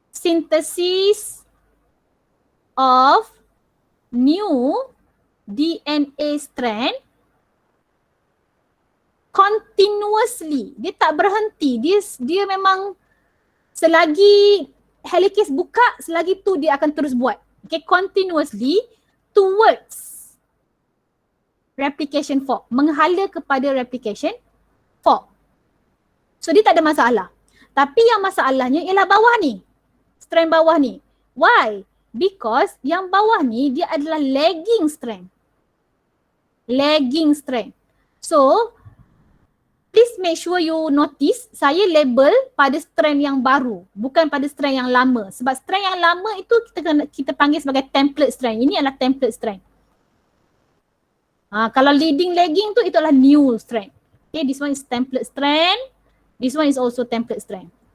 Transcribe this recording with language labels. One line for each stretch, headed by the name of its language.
English: synthesis of new DNA strand continuously.
Malay: Dia tak berhenti. Dia memang selagi helicase buka, selagi tu dia akan terus buat.
English: Okay, continuously towards replication fork.
Malay: Menghala kepada replication fork. So dia tak ada masalah. Tapi yang masalahnya ialah bawah ni. Strand bawah ni.
English: Why? Because
Malay: yang bawah ni dia adalah lagging strand. Lagging strand.
English: So please make sure you notice
Malay: saya label pada strand yang baru, bukan pada strand yang lama. Sebab strand yang lama itu kita panggil sebagai template strand. Ini adalah template strand. Kalau leading lagging tu itu adalah new strand.
English: Okay, this one is template strand. This one is also template strand.